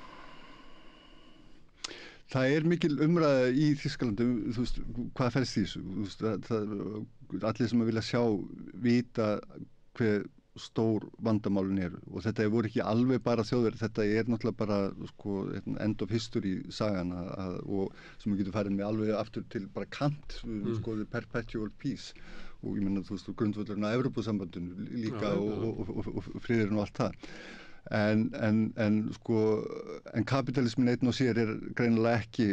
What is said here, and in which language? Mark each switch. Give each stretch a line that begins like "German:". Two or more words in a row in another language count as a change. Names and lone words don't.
Icelandic: Það mikil umræða í Þýskalandi þú veist, hvað felst í þessu allir sem að vilja vita hver stór vandamálin eru og þetta voru ekki alveg bara Þjóðverjar, þetta náttúrulega bara sko,
English: end of history
Icelandic: sagan og sem við getum farið með alveg aftur til bara Kant, sko,
English: perpetual peace
Icelandic: og ég menna þú veist grundvöllurinn á Evrópusambandinu líka og friðurinn og allt það en sko en kapitalismin einn og sér greinilega